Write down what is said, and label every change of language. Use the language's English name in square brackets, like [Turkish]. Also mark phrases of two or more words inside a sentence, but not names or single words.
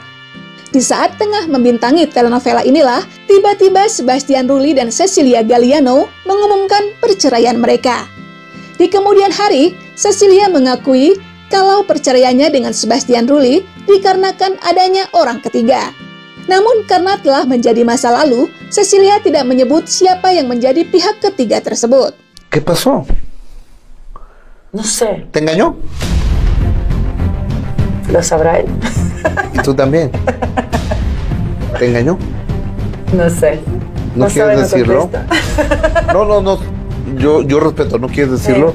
[Indonesian] Di saat tengah membintangi telenovela inilah, tiba-tiba Sebastian Rulli dan Cecilia Galliano mengumumkan perceraian mereka. Di kemudian hari, Cecilia mengakui kalau perceraiannya dengan Sebastian Rulli dikarenakan adanya orang ketiga. Namun karena telah menjadi masa lalu, Cecilia tidak menyebut siapa yang menjadi pihak ketiga tersebut. [Spanish] ¿Qué pasó? No sé. ¿Te engañó? Lo sabrá él. ¿Y tú también? ¿Te engañó? No sé. ¿No quieres sabe, no decirlo? contesta. No. Yo respeto, ¿no quieres decirlo?